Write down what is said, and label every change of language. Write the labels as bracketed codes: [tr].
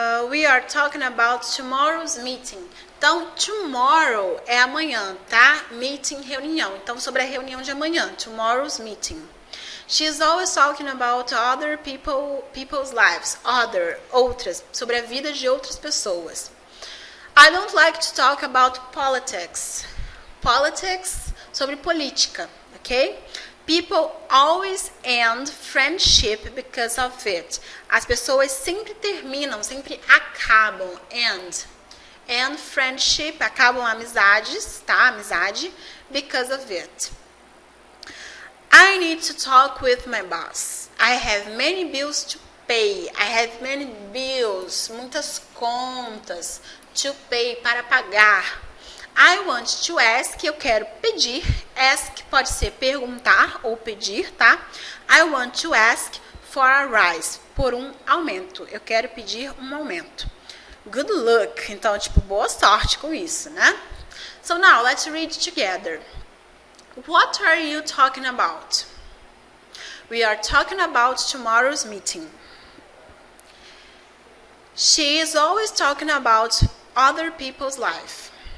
[en] We are talking about tomorrow's meeting. [pt] Então, tomorrow é amanhã, tá? Meeting, reunião. Então, sobre a reunião de amanhã. [en] Tomorrow's meeting. She's always talking about other people's lives. [pt] Outras. Sobre a vida de outras pessoas. [en] I don't like to talk about politics. Politics, [pt] sobre política, [en] ok? People always end friendship because of it. [pt] As pessoas sempre terminam, sempre acabam, [en] end friendship, [pt] acabam amizades, tá? [en] Amizade, because of it. I need to talk with my boss. I have many bills to pay. I have many bills, [pt] muitas contas [en] to pay, [pt] para pagar. [en] I want to ask, [pt] eu quero pedir. Ask pode ser perguntar ou pedir, tá? [en] I want to ask for a rise, [pt] por um aumento. Eu quero pedir um aumento. [en] Good luck. [pt] Então, tipo, boa sorte com isso, né? [en] So now, let's read together. What are you talking about? We are talking about tomorrow's meeting. She is always talking about other people's life.